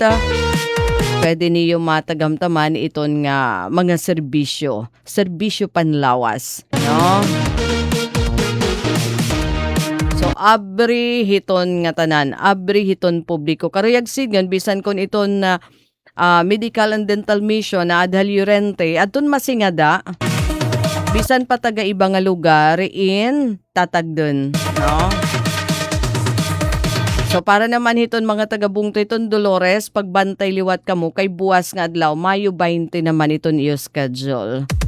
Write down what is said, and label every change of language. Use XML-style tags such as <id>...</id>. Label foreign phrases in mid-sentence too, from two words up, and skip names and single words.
<war>Pwede niyo matagamtaman iton nga mga serbisyo panlawas, So, abri hiton nga tanan, abri hiton publiko. Karuyag sigan, bisan kon iton na</war> <en>medical and dental mission</en> <war>na adha Liurente, aton masingada, bisan pa taga iba nga lugar, in tatagdon, So, para naman hiton mga taga-bungto iton Dolores, pagbantay liwat kamo, kay buwas nga adlaw, Mayo 20 naman iton iyo schedule.</war>